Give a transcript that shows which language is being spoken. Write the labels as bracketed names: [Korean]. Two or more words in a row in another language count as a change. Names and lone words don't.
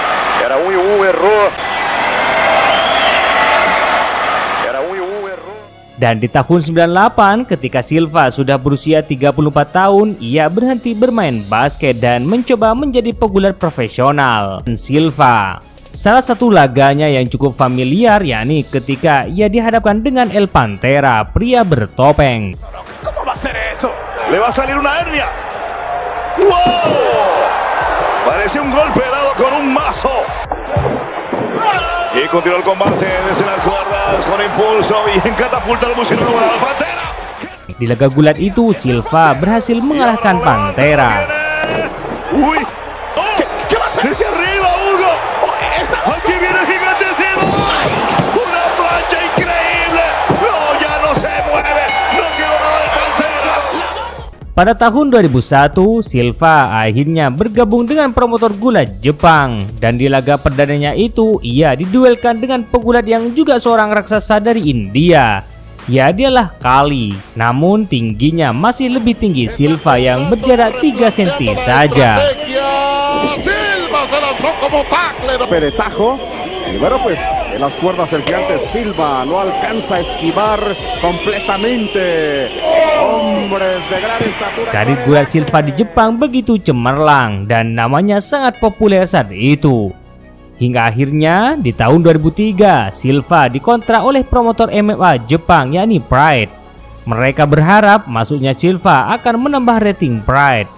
[Indonesian] Dan di tahun 98 ketika Silva sudah berusia 34 tahun, ia berhenti bermain basket dan mencoba menjadi pegulat profesional. Silva, salah satu laganya yang cukup familiar yakni ketika ia dihadapkan dengan El Pantera, pria bertopeng. [Spanish] Le va a salir una hernia. Wow! Parece un golpe dado con un mazo. Y continúa el combate desde las cuerdas con impulso y en catapulta al musilero al Pantera. [Indonesian] Di laga gulat itu Silva berhasil mengalahkan Pantera. [Spanish] Uy, ¿qué va a hacer hacia arriba, Hugo? Aquí viene el gigante Silva. Una plancha increíble. No, ya no se mueve. No quiero nada del Pantera. [Indonesian] Pada tahun 2001, Silva akhirnya bergabung dengan promotor gulat Jepang. Dan di laga perdananya itu, ia diduelkan dengan pegulat yang juga seorang raksasa dari India. Ya, dialah Kali. Namun tingginya masih lebih tinggi Silva yang berjarak 3 cm saja. Peretajo. [Spanish] Y bueno, pues en las cuerdas el gigante Silva no alcanza a esquivar completamente. Hombres de gran estatura. [Indonesian] Karir gulat Silva di Jepang begitu cemerlang dan namanya sangat populer saat itu. Hingga akhirnya di tahun 2003 Silva dikontrak oleh promotor MMA Jepang yakni Pride. Mereka berharap masuknya Silva akan menambah rating Pride.